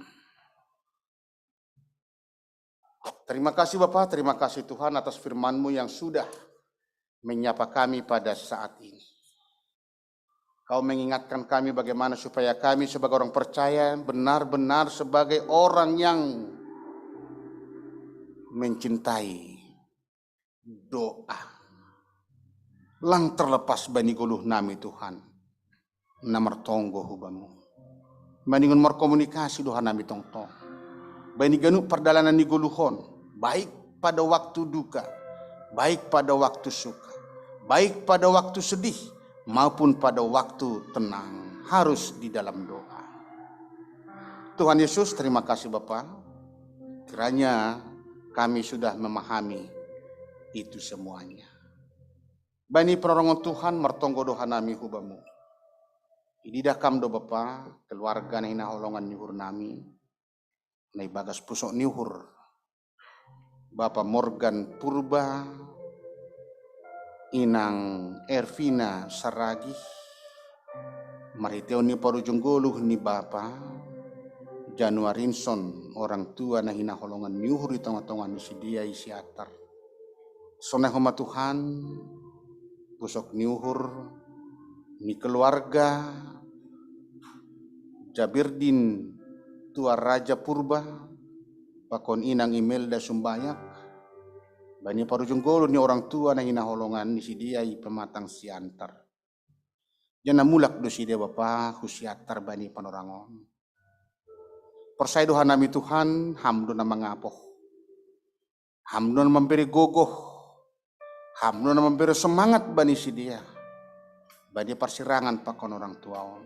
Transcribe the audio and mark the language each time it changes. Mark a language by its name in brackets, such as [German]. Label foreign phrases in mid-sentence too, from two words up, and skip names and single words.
[Indonesian] Terima kasih Bapak, terima kasih Tuhan atas firman-Mu yang sudah menyapa kami pada saat ini. Kau mengingatkan kami bagaimana supaya kami sebagai orang percaya benar-benar sebagai orang yang mencintai doa. [Batak Simalungun] lang terlepas bani goluh nami Tuhan, namar tonggo hubamu. Maningon markomunikasi Tuhan nami tong-tong. Bani ganu perdalanan ni goluhon, [Indonesian] baik pada waktu duka, baik pada waktu suka, baik pada waktu sedih, maupun pada waktu tenang, harus di dalam doa. Tuhan Yesus, terima kasih Bapa. Kiranya kami sudah memahami itu semuanya. [Batak Simalungun] Bani penolongan Tuhan mertonggo doha nami hubamu. Ididakam do Bapa, keluarga na hinaholongan nyuhur nami, na ibagas pusok nyuhur. Bapa Morgan Purba, Inang Ervina Saragi, Mariteo ni Parujunggoluh ni Bapa, Januarinson [Indonesian] orang tua [Batak Simalungun] na hinaholongan nyuhur di tengah-tengah ni si dia isi atar. Sonehoma Tuhan, pusok nyuhur ni keluarga Jabirdin tua Raja Purba, pakon Inang Imelda Sumbayak, bani Parujunggoluh ni [Indonesian] orang tua [Batak Simalungun] na hinaholongan ni si dia i pematang siantar. Jana mulak do si dia Bapa husiatar bani panorangon. Persai doha nami Tuhan, hamdo na mangapoh, hamdo na memberi gogoh, hamdo na [Indonesian] memberi semangat [Batak Simalungun] bani si dia, bani persirangan pakon orang tuaon.